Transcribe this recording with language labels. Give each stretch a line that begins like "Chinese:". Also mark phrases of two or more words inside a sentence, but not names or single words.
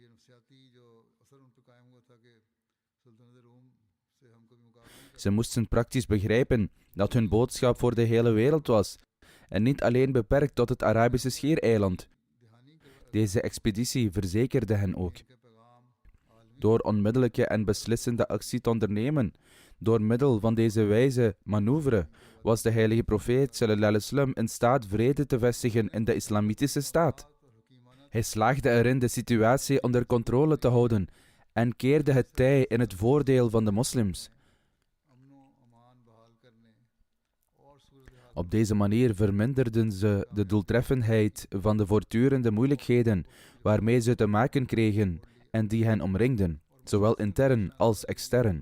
Dutch: Ze moesten praktisch begrijpen dat hun boodschap voor de hele wereld was en niet alleen beperkt tot het Arabische Schiereiland. Deze expeditie verzekerde hen ook. Door onmiddellijke en beslissende actie te ondernemen, door middel van deze wijze manoeuvre, was de heilige profeet
Arabic: صلى الله عليه وسلم
Dutch: in staat vrede te vestigen in de islamitische staat. Hij slaagde erin de situatie onder controle te houden en keerde het tij in het voordeel van de moslims. Op deze manier verminderden ze de doeltreffendheid van de voortdurende moeilijkheden waarmee ze te maken kregen en die hen omringden, zowel intern als extern.